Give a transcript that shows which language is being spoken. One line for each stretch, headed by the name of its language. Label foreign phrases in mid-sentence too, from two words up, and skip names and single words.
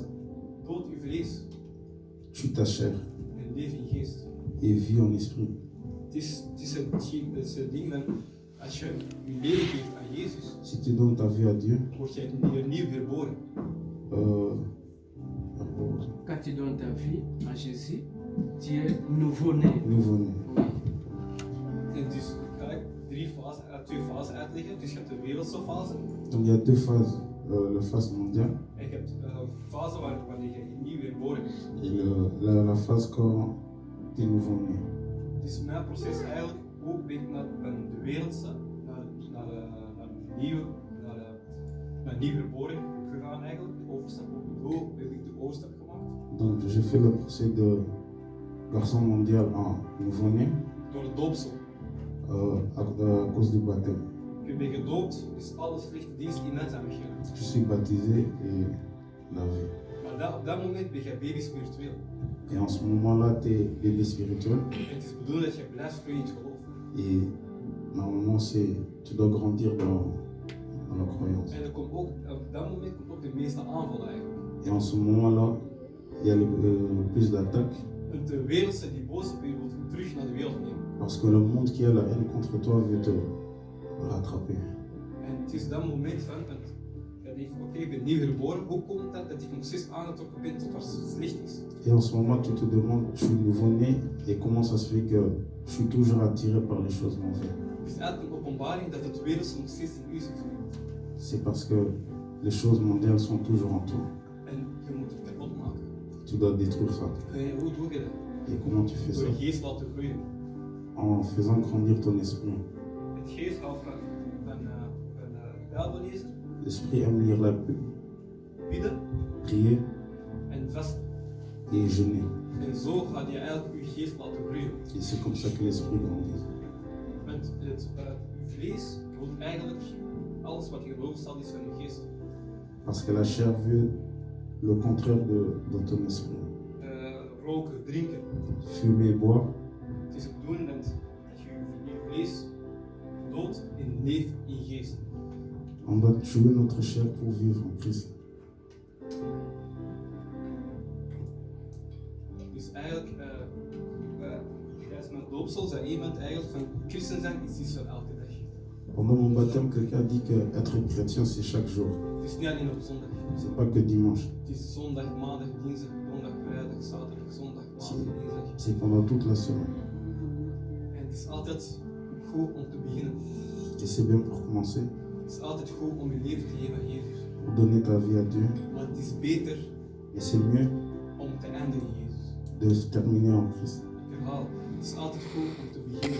Dutch: dood uw vlees
French: tue ta chair
Dutch: en leef in geest.
French: et vis en esprit.
Dutch: Het is het ding van, als je je leven geeft aan Jezus,
French: Si tu donnes ta vie à Dieu,
Dutch: word je opnieuw herboren.
French: Quand tu donnes ta vie à Jésus, tu es nouveau-né. nouveau-né. Oui.
Dutch: En dus ga ik twee fasen uitleggen. Dus je hebt de wereldse fase
French: Donc il y a deux phases, la phase mondiale
Dutch: en je hebt een fase wanneer je opnieuw herboren bent.
French: et la phase quand tu es nouveau-né.
Dutch: Dus mijn proces eigenlijk ook ben ik van de wereldse naar nieuw herboren gegaan eigenlijk. De overstap ook. Hoe heb ik de overstap gemaakt?
French: Donc j'ai fait le procès de garçon mondial en nouveau-né
Dutch: Door het doopsel.
French: à cause du baptême.
Dutch: Ik ben gedoopt, dus alle slechte diensten in mij zijn weggegaan.
French: Je suis baptisé et lavé.
Dutch: Maar op dat moment ben je baby spiritueel.
French: Et en ce moment-là, tu es bébé spirituel.
Dutch: En het is bedoeld dat je blijft groeien in het geloof.
French: Et normalement, tu dois grandir dans la croyance.
Dutch: En er komt ook, op dat moment komt ook de meeste aanval eigenlijk.
French: Et en ce moment-là, il y a plus d'attaques.
Dutch: En de wereldse, die boze wil terug naar de wereld nemen.
French: Parce que le monde qui a la haine contre toi veut te rattraper.
Dutch: En het is dat moment van, je denkt, oké, ik ben nieuw geboren. Hoe komt dat dat ik nog steeds aangetrokken ben tot wat slecht is?
French: Et en ce moment, tu te demandes, je suis nouveau-né et comment ça se fait que je suis toujours attiré par les choses mauvaises.
Dutch: Het is eigenlijk een openbaring dat het wereldse nog steeds in u zit.
French: C'est parce que les choses mondiales sont toujours en toi.
Dutch: En je moet het kapot maken.
French: Tu dois détruire ça.
Dutch: En hoe doe je dat?
French: Et comment tu fais ça?
Dutch: Door je geest laten groeien.
French: En faisant grandir ton esprit.
Dutch: Het geest houdt van Bijbel lezen,
French: L'esprit aime lire la Bible,
Dutch: bidden
French: prier
Dutch: en vasten.
French: et jeûner.
Dutch: En zo ga je eigenlijk je geest laten groeien.
French: Et c'est comme ça que l'esprit grandit.
Dutch: Want je vlees wil eigenlijk alles wat je gelooft staat is van je geest.
French: Parce que la chair veut le contraire de ton esprit.
Dutch: Roken, drinken.
French: Fumer, boire.
Dutch: Het is de bedoeling dat je vlees doodt en leeft in geest.
French: On doit tuer notre chair pour vivre en Christ.
Dutch: Dus eigenlijk, tijdens mijn doopsel zei iemand eigenlijk van christen zijn is iets van elke dag.
French: Pendant mon baptême, quelqu'un dit que être chrétien, c'est chaque jour.
Dutch: Het is niet alleen op zondag.
French: C'est pas que dimanche.
Dutch: Het is zondag, maandag, dinsdag, donderdag, vrijdag, zaterdag, zondag, maandag, dinsdag.
French: C'est pendant toute la semaine.
Dutch: En het is altijd goed om te beginnen.
French: Et c'est bien pour commencer,
Dutch: Het is altijd goed om je leven te geven aan Jezus.
French: pour donner ta vie à Dieu.
Dutch: Maar het is beter
French: Et c'est mieux
Dutch: om te eindigen in Jezus.
French: de se terminer en Christ.
Dutch: Ik herhaal, Het is altijd goed om te beginnen.